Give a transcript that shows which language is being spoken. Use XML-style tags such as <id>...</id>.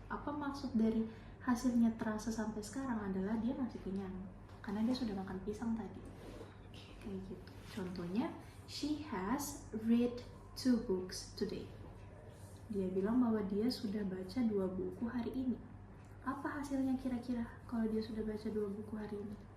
<id>Apa maksud dari hasilnya terasa sampai sekarang adalah dia masih kenyang karena dia sudah makan pisang tadi. Kayak gitu.</id> <en>Contohnya, she has read 2 books today.</en> <id>Dia bilang bahwa dia sudah baca 2 buku hari ini. Apa hasilnya kira-kira kalau dia sudah baca 2 buku hari ini?</id>